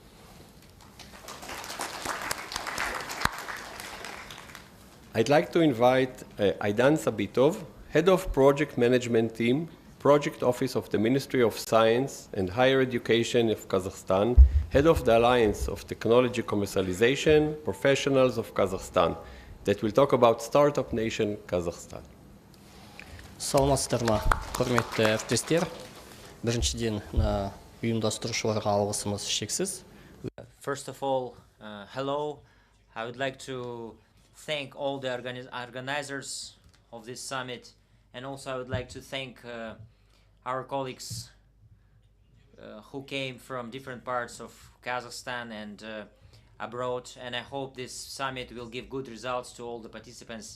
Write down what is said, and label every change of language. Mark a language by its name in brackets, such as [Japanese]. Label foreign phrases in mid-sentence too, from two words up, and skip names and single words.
[English] I'd like to invite Aidan Sabitov, Head of Project Management Team, Project Office of the Ministry of Science and Higher Education of Kazakhstan, Head of the Alliance of Technology Commercialization Professionals of Kazakhstan, that will talk about Startup Nation Kazakhstan. [Kazakh] Саламатсыздар ма, құрметті әріптестер. Біріншіден, ұйымдастырушыларға алғысымыз шексіз. [English] First of all, hello. I would like to thank all the organizers of this summit, and also I would like to thank our colleagues who came from different parts of Kazakhstan, and abroad, and I hope this summit will give good results to all the participants.